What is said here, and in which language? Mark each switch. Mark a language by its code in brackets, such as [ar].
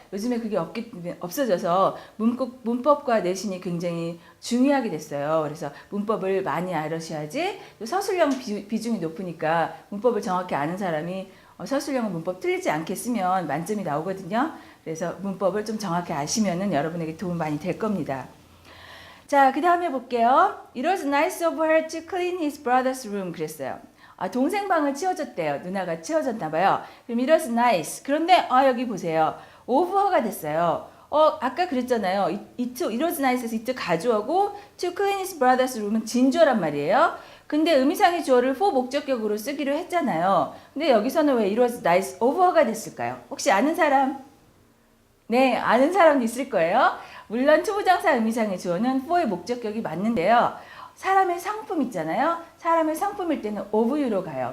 [ko] 요즘에 그게 없어져서 문법과 내신이 굉장히 중요하게 됐어요. 그래서 문법을 많이 알으셔야지 서술형 비중이 높으니까 문법을 정확히 아는 사람이 서술형은 문법 틀리지 않게 쓰면 만점이 나오거든요. 그래서 문법을 좀 정확히 아시면은 여러분에게 도움 많이 될 겁니다. 자, 그 다음에 볼게요. [en] It was nice of her to clean his brother's room. [ko] 그랬어요. 동생 방을 치워줬대요. 누나가 치워줬나 봐요. 그럼 [en] it was nice. [ko] 그런데 여기 보세요. of her가 됐어요. 아까 그랬잖아요. [en] it was nice [ko] 에서 it 가주어고 [en] to clean his brother's room [ko] 은 진주어란 말이에요. 근데 의미상의 주어를 for 목적격으로 쓰기로 했잖아요. 근데 여기서는 왜 [en] it was nice of her [ko] 가 됐을까요? 혹시 아는 사람? 네, 아는 사람도 있을 거예요. 물론 투부정사 의미상의 주어는 for의 목적격이 맞는데요. 사람의 상품 있잖아요. 사람의 상품일 때는 of you로 가요.